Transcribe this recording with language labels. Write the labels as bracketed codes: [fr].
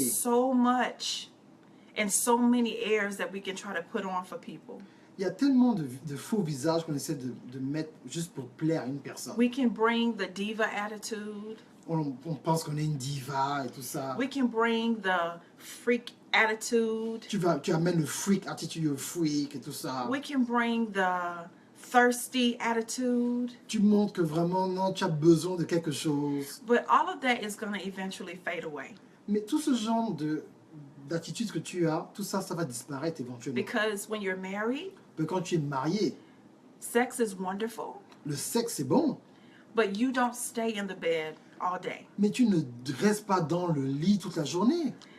[en] is so much and so many airs that we can try to put on for people. [fr] Il y a tellement de faux visages qu'on essaie de mettre juste pour plaire à une personne. [en] We can bring the diva attitude. [fr] On pense qu'on est une diva et tout ça. [en] We can bring the freak attitude. [fr] Tu amènes le freak, attitude au freak et tout ça. [en] We can bring the thirsty attitude. [fr] Tu montres que vraiment, non, tu as besoin de quelque chose. [en] But all of that is going to eventually fade away. [fr] Mais tout ce genre d'attitude que tu as, tout ça, ça va disparaître éventuellement. [en] Because when you're married, [fr] Mais quand tu es marié, [en] sex is wonderful, [fr] le sexe c'est bon, [en] but you don't stay in the bed all day. [fr] mais tu ne restes pas dans le lit toute la journée.